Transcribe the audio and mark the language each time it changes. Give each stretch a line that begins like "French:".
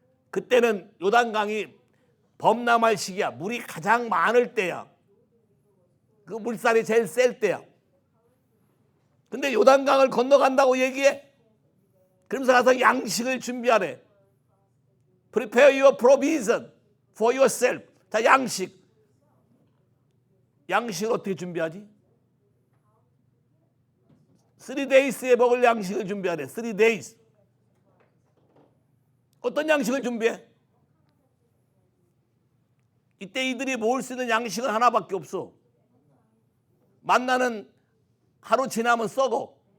Korean: 그때는 요단강이 범람할 시기야. 물이 가장 많을 때야. 그 물살이 제일 셀 때야. 근데 요단강을 건너간다고 얘기해. 그러면서 가서 양식을 준비하래.
English: Prepare your provision for yourself.
Korean: 자, 양식을 어떻게 준비하지? 3days에 먹을 양식을 준비하래. 3days. 어떤 양식을 준비해? 이때 이들이 모을 수 있는 양식은 하나밖에 없어. 만나는 하루 지나면 썩어.